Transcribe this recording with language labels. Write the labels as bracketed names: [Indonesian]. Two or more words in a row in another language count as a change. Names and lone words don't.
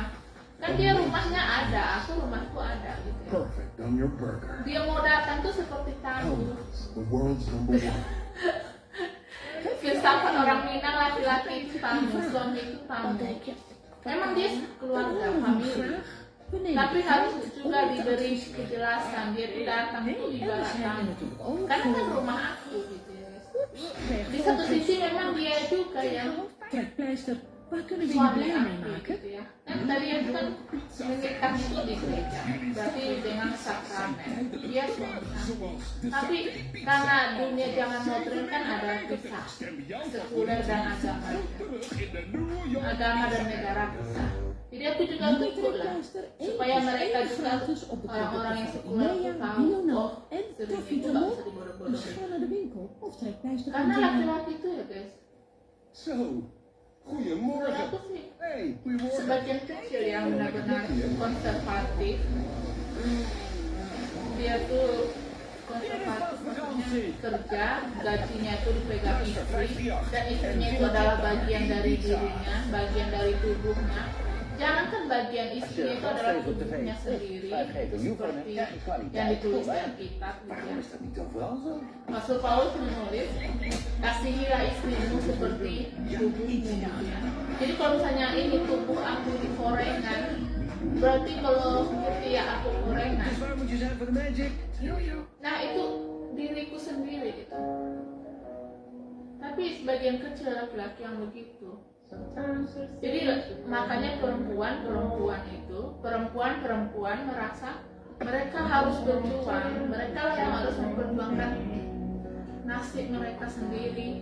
[Indonesian] Kan dia rumahnya ada, aku rumahku ada gitu. ya. [English] Perfect on your burger. [Indonesian] Dia mau datang tuh seperti tamu. [English] The world's #1. [Indonesian] filsafat orang Minang laki-laki itu tamu, suami itu tamu. Memang dia keluarga, famili. Tapi harus juga diberi kejelasan, dia itu datang itu ibarat tamu. Karena kan rumah aku gitu ya. Di satu sisi memang dia juga yang [Dutch] Waar kunnen we je blij mee maken? [Indonesian] gitu ya. Kan tadi itu kan menikah itu di gereja, berarti dengan sakramen dia suami. Tapi karena dunia zaman modern kan ada pisah, sekuler dan agama dan negara pisah. Jadi aku juga ikut lah, supaya mereka juga orang-orang yang sekuler itu tahu, oh sering itu gak bisa dibodoh-bodohin. Karena laki-laki itu ya guys. [Dutch] Zo, goedemorgen. [Indonesian] Aku sih [Dutch] Hey, goedemorgen. [Indonesian] sebagian kecil yang benar-benar konservatif, dia tuh konservatif maksudnya kerja, gajinya itu dipegang istri, dan istrinya itu adalah bagian dari dirinya, bagian dari tubuhnya. Jangankan bagian istrinya itu adalah tubuhnya sendiri, seperti yang ditulis dalam kitab. [Dutch] Waarom is dat niet overal zo? [Indonesian] Rasul Paulus menulis, kasihilah istrimu seperti tubuhmu. Jadi kalau misalnya ini tubuh aku dikorengkan, berarti kalau ketika aku korengan, [Dutch] Dus waar moet je zijn voor de magic? [Indonesian] nah itu diriku sendiri gitu. Tapi sebagian kecil laki-laki yang begitu. Jadi makanya perempuan merasa mereka harus berjuang, mereka lah yang harus memperjuangkan nasib mereka sendiri.